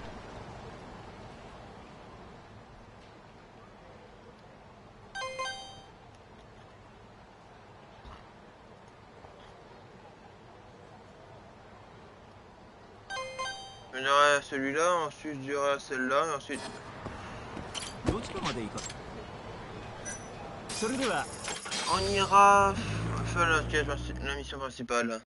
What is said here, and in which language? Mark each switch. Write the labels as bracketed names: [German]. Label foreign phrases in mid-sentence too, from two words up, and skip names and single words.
[French] On ira à celui-là, ensuite j'irai à celle-là, et ensuite... [Japanese] どちらまで行かそれでは [French] On ira faire la mission principale.